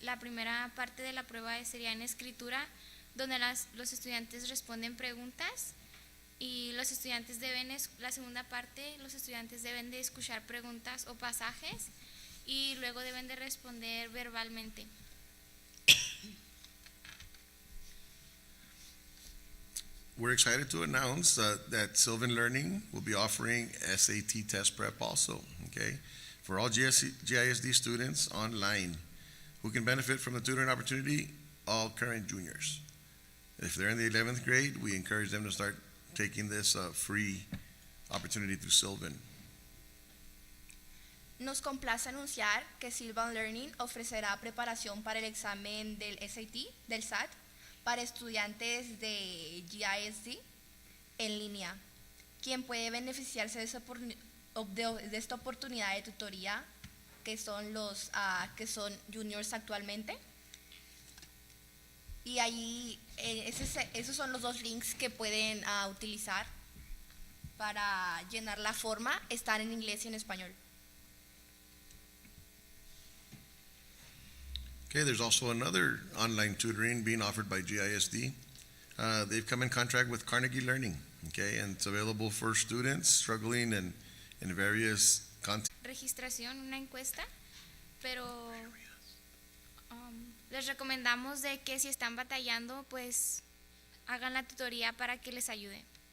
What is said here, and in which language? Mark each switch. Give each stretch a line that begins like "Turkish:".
Spanish: La primera parte de la prueba sería en escritura, donde los estudiantes responden preguntas Y los estudiantes deben, la segunda parte, los estudiantes deben de escuchar preguntas o pasajes y luego deben de responder verbalmente.
English: We're excited to announce that Sylvan Learning will be offering SAT test prep also, okay, for all GISD students online who can benefit from the tutoring opportunity, all current juniors. If they're in the 11th grade, we encourage them to start taking this free opportunity through Sylvan.
Spanish: Nos complace anunciar que Sylvan Learning ofrecerá preparación para el examen del SAT, del SAT, para estudiantes de GISD en línea. Quien puede beneficiarse de esta oportunidad de tutoría, que son los que son juniors actualmente. Y allí esos son los dos links que pueden utilizar para llenar la forma. Están en inglés y en español.
English: Okay, there's also another online tutoring being offered by GISD. They've come in contract with Carnegie Learning, okay, and it's available for students struggling in various content.
Spanish: Registración, una encuesta, pero les recomendamos de que si están batallando, pues hagan la tutoría para que les ayude.